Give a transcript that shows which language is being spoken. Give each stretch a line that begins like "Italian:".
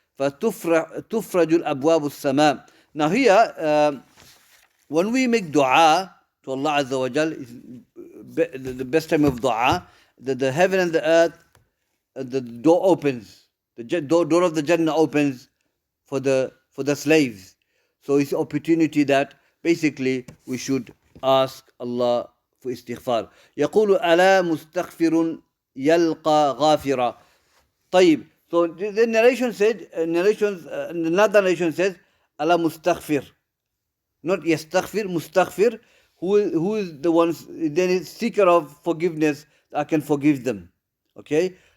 Arabic: فَتُفْرَجُ الْأَبْوَابُ السَّمَاءِ.
English: Now here, when we make dua to Allah Azza wa Jal, the best time of dua, the heaven and the earth, the door opens. The door of the Jannah opens for the slaves. So it's an opportunity that basically we should ask Allah for istighfar.
Arabic: يقول ألا مستغفر يلقى غافرا. طيب.
English: So the narration said, another narration says,
Arabic: ألا مستغفر.
English: not yastaghfir, mustaghfir, who is the one, then is seeker of forgiveness, I can forgive them. Okay?